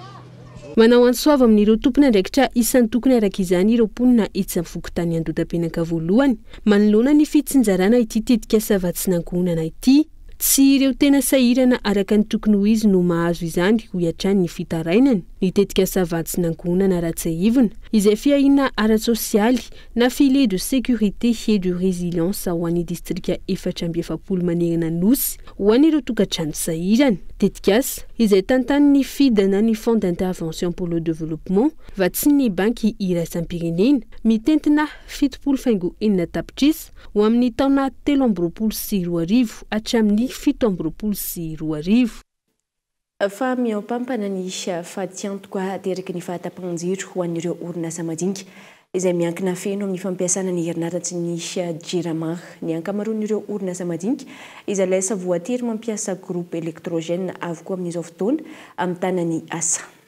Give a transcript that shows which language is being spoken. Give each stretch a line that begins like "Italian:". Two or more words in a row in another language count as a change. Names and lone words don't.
Malagasy: Manao ansoava amin'ireo tompony andraikitra isan'ny tokony araka izany ireo mponina etsy amin'ny fokotany Andotam-penaka voalohany manoloana ny fitsinjarana ity tetika savatsinagonana ity. Tsy ireo tena sahirana araka ny tokony ho izy no mahazo izany ho iatrany ny fitarainany. Ny tetika savatsinagonana ratsaivona izay fiahina ara-tsosialy na
French: filet de sécurité et de résilience
Malagasy: ho an'ny distrika 470 manerana nosy ho an'ireo tokantrano sahirana. Tetikasa izay tantanin'ny fidana ny
French: Fonds d'intervention pour le développement
Malagasy: vatsin'ny banky iraisam-pirenena mitentina 7.4 tapitrisa ho amin'ny taona 2024 hatramin'ny 2025. Fa miampampana ny fahatiantoka teraka ny fahatapanjiro ho an'ireo orinasa madinika izay miankina feno amin'ny fampiasana ny herinaratra ny jirama ny ankamaroan'ireo orinasa madinika izay lasa voatery mampiasa
French: groupe électrogène
Malagasy: avokoa amin'izao fotoana amin'ny tanany asa.